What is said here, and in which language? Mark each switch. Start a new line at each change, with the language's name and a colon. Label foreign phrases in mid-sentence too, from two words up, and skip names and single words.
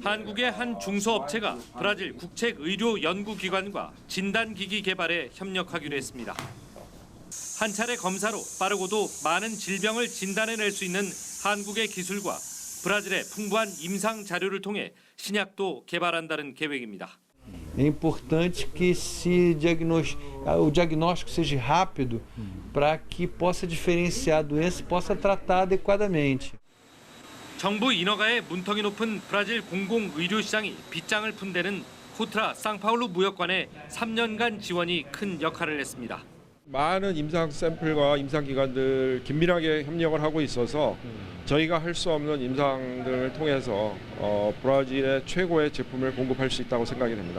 Korean: 한국의 한 중소업체가 브라질 국책의료연구기관과 진단기기 개발에 협력하기로 했습니다. 한 차례 검사로 빠르고도 많은 질병을 진단해낼 수 있는 한국의 기술과 브라질의 풍부한 임상 자료를 통해 신약도 개발한다는 계획입니다.
Portuguese: É importante que o diagnóstico seja rápido para que possa diferenciar a doença e possa tratar adequadamente.
Korean: 정부 인허가에 문턱이 높은 브라질 공공의료시장이 빗장을 푼 데는 코트라 상파울루 무역관의 3년간 지원이 큰 역할을 했습니다. 많은 임상 샘플과 임상기관들 긴밀하게 협력을 하고 있어서 저희가 할 수 없는 임상들을 통해서 브라질의 최고의 제품을 공급할 수 있다고 생각이 됩니다.